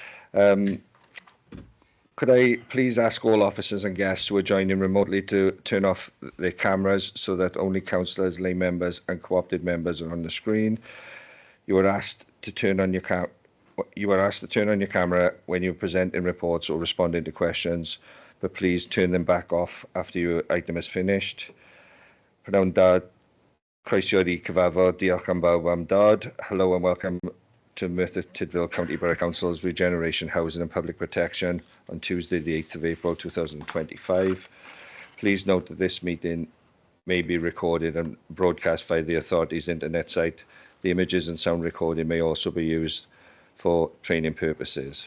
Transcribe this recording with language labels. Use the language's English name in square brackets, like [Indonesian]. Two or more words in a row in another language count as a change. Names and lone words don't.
[English] Could I please ask all officers and guests who are joining remotely to turn off their cameras so that only councillors, lay members and co-opted members are on the screen? You are asked to turn on your camera when you're presenting reports or responding to questions, but please turn them back off after your item is finished. [Welsh] Pnawn da, croeso i cyfarfod, diolch am bawb am dod. [English] Hello and welcome to Merthyr Tydfil County Borough Council's Regeneration, Housing and Public Protection on Tuesday, the 8th of April 2025. Please note that this meeting may be recorded and broadcast via the authority's internet site. The images and sound recording may also be used for training purposes.